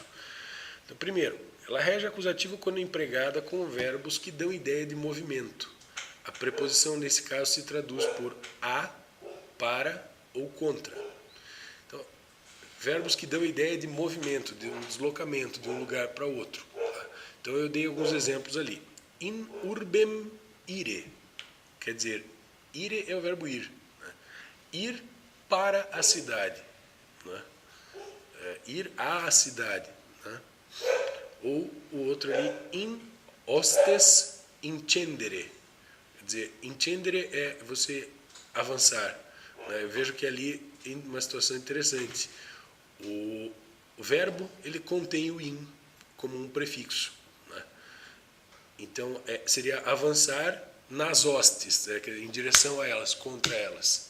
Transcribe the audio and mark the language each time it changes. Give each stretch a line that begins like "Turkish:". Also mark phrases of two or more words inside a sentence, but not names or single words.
Portuguese: Então, primeiro, ela rege acusativo quando empregada com verbos que dão ideia de movimento. A preposição, nesse caso, se traduz por a, para ou contra. Então, verbos que dão ideia de movimento, de um deslocamento de um lugar para outro. Então, eu dei alguns exemplos ali.
Latin: In urbem ire.
Portuguese: Quer dizer, ire é o verbo ir. Né? Ir para a cidade. Né? Ir à cidade. Né? Ou o outro ali,
Latin: in hostes incendere.
Portuguese: Quer dizer, incendere é você avançar. Né? Eu vejo que ali tem uma situação interessante. O verbo, ele contém o in como um prefixo. Né? Então, seria avançar nas hostes, em direção a elas, contra elas.